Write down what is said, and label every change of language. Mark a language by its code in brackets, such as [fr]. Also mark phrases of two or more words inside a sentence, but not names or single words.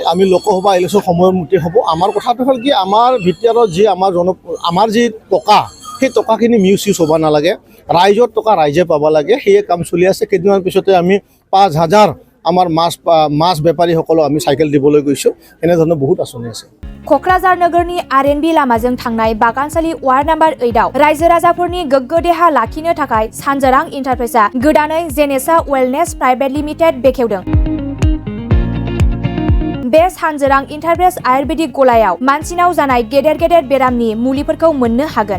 [as] আমি লোকসভা ইলেকশ্যন সময়মতে হ'ব। আমাৰ কথাটো হ'ল কি, আমাৰ ভিতৰত যি আমাৰ যি টকা, সেই টকাখিনি মিউজ হ'ব নালাগে। ৰাইজৰ টকা ৰাইজে পাব লাগে, সেয়ে কাম চলি আছে। কেইদিনমান পিছতে আমি 5000 আমাৰ মাছ বেপাৰীসকলক আমি চাইকেল দিবলৈ গৈছোঁ। এনেধৰণৰ বহুত আঁচনি আছে। [brx] क'क्राझार नोगोरनि आरएनबि लामाजों थांनाय बागानसालि [en] ward number [brx] 8 आव रायजो राजाफोरनि गोग्गो देहा लाखिनो थाखाय सानजोरां इन्टारप्राइजआ गोदानै जेनेसा वेलनेस प्राइभेट लिमिटेड बेखेवदों। बे सानजोरां इन्टारप्राइज आयुर्वेदिक गलायाव मानसिनाव जानाय गेदेर गेदेर बेरामनि मुलिफोरखौ मोननो हागोन।